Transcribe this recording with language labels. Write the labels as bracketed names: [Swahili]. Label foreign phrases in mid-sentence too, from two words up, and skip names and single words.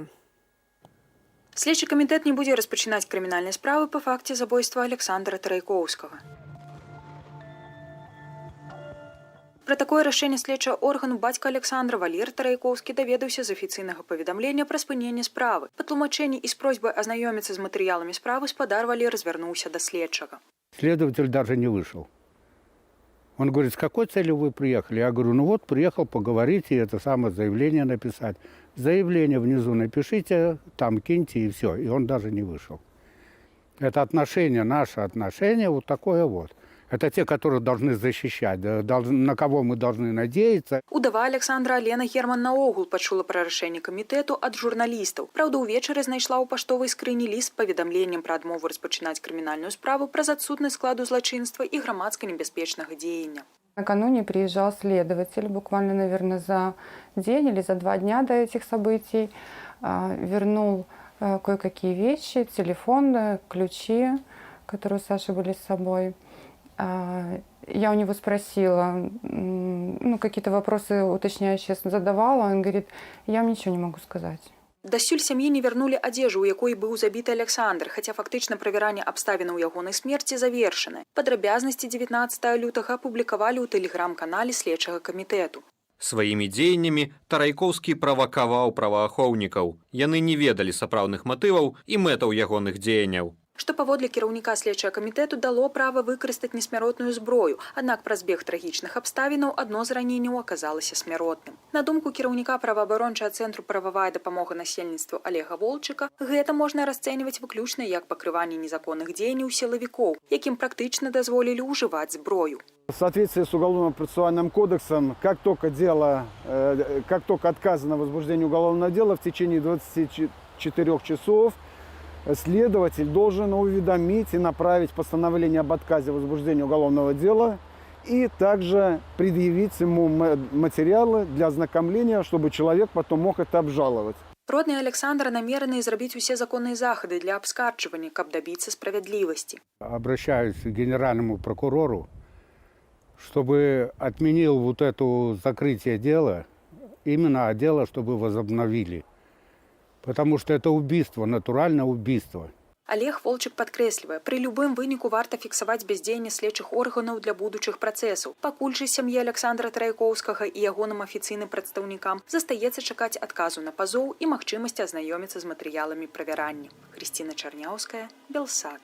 [Belarusian] Следчы камітэт не будзе распачынаць крымінальнай справы па факце забойства Александра Тарайкоўскага. Пра такое рашэнне следчага органу бацька Александра Валер Тарайкоўскі даведаўся з афіцыйнага паведамлення пра спыненне справы. Па тлумачэнні і з просьбай азнаёміцца з матэрыяламі справы спадар Валер звярнуўся да следчага. [Russian] Следователь даже не вышел. Он говорит, с какой целью вы приехали? Я говорю, приехал поговорить и это самое заявление написать. Заявление внизу напишите, там киньте и все. И он даже не вышел. Это отношение, наше отношение вот такое вот. Это те, которые должны защищать, на кого мы должны надеяться. [Belarusian] Удава Александра Алена Герман наогул пачула пра рашэнне камітэту ад журналістаў. Праўда, увечары знайшла ў паштовай скрыні ліст з паведамленнем пра адмову распачынаць крымінальную справу праз адсутнасць складу злачынства і грамадска небяспечнага дзеяння. [Russian] Накануне приезжал следователь, буквально, наверное, за день или за 2 дня до этих событий. Вернул кое-какие вещи, телефон, ключи, которые у Саши были с собой. Я у него спросила, какие-то вопросы уточняющие задавала. Он говорит, я вам ничего не могу сказать. [Belarusian] Дасюль сям'і не вярнулі адзежу, у якой быў забіты Александр, хаця фактычна правяранне абставінаў ягонай смерці завершаны. Падрабязнасці 19 лютага апублікавалі ў тэлеграм-канале следчага камітэту. Сваімі дзеяннямі Тарайкоўскі правакаваў праваахоўнікаў. Яны не ведалі сапраўдных матываў і мэтаў ягоных дзеянняў. Што паводле кіраўніка следчага камітэту дало права выкарыстаць несмяротную зброю, аднак праз збег трагічных абставінаў адно з раненняў аказалася смяротным. На думку кіраўніка праваабарончага цэнтру «Прававая дапамога насельніцтву» Олега Волчыка, гэта можна расцэньваць выключна як пакрыванне незаконных дзеянняў сілавікоў, якім практычна дазволілі ўжываць зброю. [Russian] В соответствии с Уголовно-процессуальным кодексом, как только отказано в возбуждении уголовного дела, в течение 24 часов следователь должен уведомить и направить постановление об отказе в возбуждении уголовного дела и также предъявить ему материалы для ознакомления, чтобы человек потом мог это обжаловать. [Belarusian] Родныя Александра намерены зрабіць усе законныя захады для абскарджвання, каб добиться справядлівасці. [Russian] Обращаюсь к генеральному прокурору, чтобы отменил вот это закрытие дела, именно дело, чтобы возобновили. Потому что это убийство, натуральное убийство. [Belarusian] Олег Волчык падкрэслівае, пры любым выніку варта фіксаваць бяздзеянне следчых органаў для будучых працэсаў. Пакуль жа сям'і Александра Трайкоўскага і ягоным афіцыйным прадстаўнікам застаецца чакаць адказу на пазоў і магчымасці азнаёміцца з матэрыяламі правярання. Хрысціна Чарняўская, Белсат.